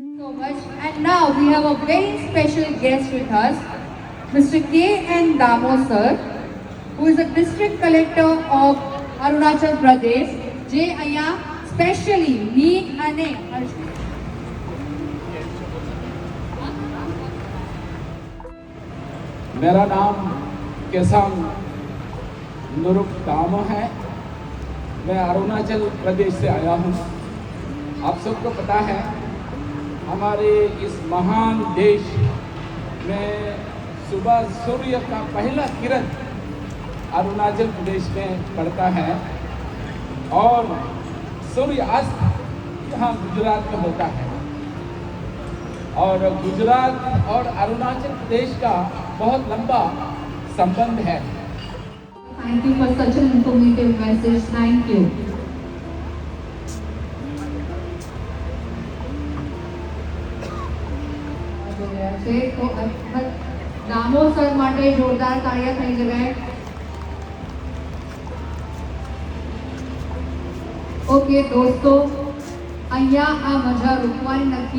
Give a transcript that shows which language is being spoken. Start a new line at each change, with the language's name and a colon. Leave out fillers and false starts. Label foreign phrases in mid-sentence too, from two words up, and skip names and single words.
English: so much. And now we have a very special guest with us, Mr. K. N. Damo sir, who is a district collector of Arunachal Pradesh.
Gujarati: જે અહીંયા સ્પેશિયલી me અને
Hindi: मेरा नाम केसांग नुरुक दामो है। मैं अरुणाचल प्रदेश से आया हूँ। आप सबको पता है हमारे इस महान देश में सुबह सूर्य का पहला किरण अरुणाचल प्रदेश में पड़ता है और सूर्यास्त यहाँ गुजरात में होता है। और गुजरात और अरुणाचल प्रदेश का बहुत लंबा संबंध है।
English: Thank you for such an informative message. Thank you.
Gujarati: તો દામો સર માટે જોરદાર તાળીઓ થઈ જશે. ઓકે દોસ્તો, અહીંયા આ મજા રોકવાની નથી.